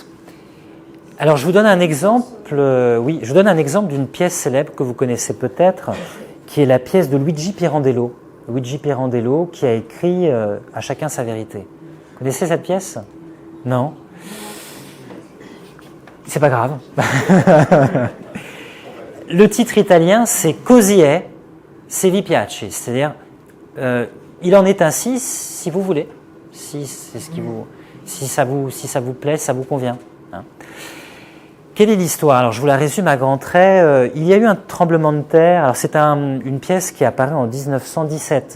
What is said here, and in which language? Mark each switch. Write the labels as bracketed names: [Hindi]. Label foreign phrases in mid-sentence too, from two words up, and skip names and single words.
[French] Alors je vous donne un exemple, oui, je vous donne un exemple d'une pièce célèbre que vous connaissez peut-être, qui est la pièce de Luigi Pirandello. Luigi Pirandello qui a écrit À chacun sa vérité. Vous connaissez cette pièce? Non? C'est pas grave. Le titre italien, c'est Così è, se vi piace, c'est-à-dire il en est ainsi si vous voulez, si c'est ce qui vous, si ça vous plaît, ça vous convient. Hein. Quelle est l'histoire? Alors je vous la résume à grands traits. Il y a eu un tremblement de terre. Alors c'est une pièce qui apparaît en 1917.